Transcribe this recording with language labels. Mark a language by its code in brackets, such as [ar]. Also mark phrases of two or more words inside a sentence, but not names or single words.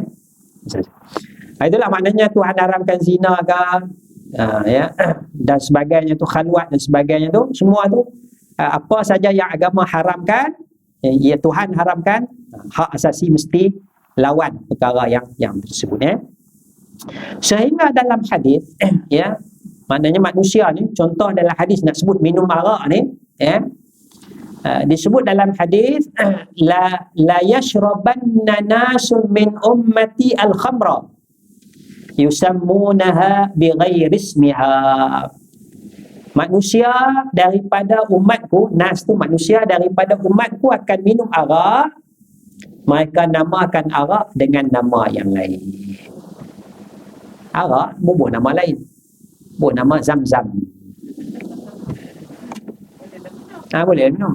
[ms] Itulah maknanya Tuhan haramkan zina ke, ya, dan sebagainya tu, khalwat dan sebagainya tu, semua tu apa saja yang agama haramkan, ya Tuhan haramkan, hak asasi mesti lawan perkara yang tersebut. Sehingga dalam hadis, ya, maknanya manusia ni, contoh dalam hadis nak sebut minum arak ni, ya, disebut dalam hadis [ar] ليشربن ناس من أمتي الخمر يسمونها بغير اسمها. [ms] Manusia daripada umatku, nas tu manusia daripada umatku akan minum arak, mereka namakan arak dengan nama yang lain. Arak bubuh nama lain. Bubuh nama Zam-Zam. Boleh minum.